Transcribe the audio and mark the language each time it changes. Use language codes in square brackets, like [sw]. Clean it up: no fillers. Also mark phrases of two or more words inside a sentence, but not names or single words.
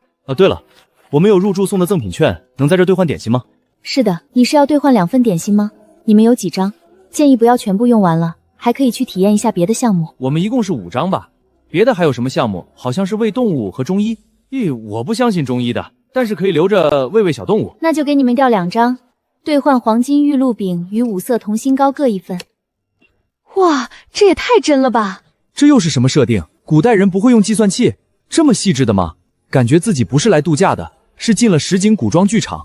[zh] 对了，我们有入住送的赠品券，能在这兑换点心吗？是的，你是要兑换2份点心吗？你们有几张？建议不要全部用完了，还可以去体验一下別的項目。我們一共是5張吧，別的還有什麼項目？好像是餵動物和中醫。我不相信中醫的，但是可以留着餵小動物。那就給你們調2張，兌換黃金玉露餅與5色同心糕各1份。哇，這也太真了吧！這又是什麼設定？古代人不會用計算器？這麼細緻的嗎？感覺自己不是來度假的，是進了實景古裝劇場。